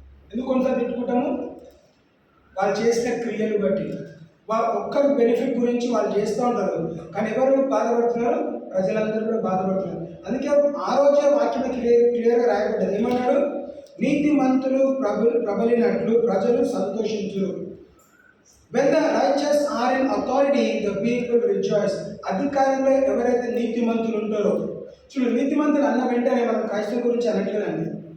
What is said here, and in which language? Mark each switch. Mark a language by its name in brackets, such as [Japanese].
[Telugu] ఎందుకు కొంత తిట్టుకుంటాము? వాళ్ళు చేసిన క్రియలు బట్టి. వాళ్ళ ఒక్కరి బెనిఫిట్ గురించి వాళ్ళు చేస్తూ ఉంటారు, కానీ ఎవరు బాధపడుతున్నారు? ప్రజలందరూ కూడా బాధపడుతున్నారు. అందుకే ఆ రోజే వాక్యం క్లియర్గా రాయబడ్డది. ఏమన్నాడు? నీతిమంతులు ప్రబలినట్లు ప్రజలు సంతోషించురు. [English] When the righteous are in authority, the people rejoice. [Telugu] అధికారంలో ఎవరైతే నీతిమంతులు ఉంటారో, చూడు నీతిమంతులు అన్న వెంటనే మనం క్రైస్తవుల గురించి అనట్లేదండి.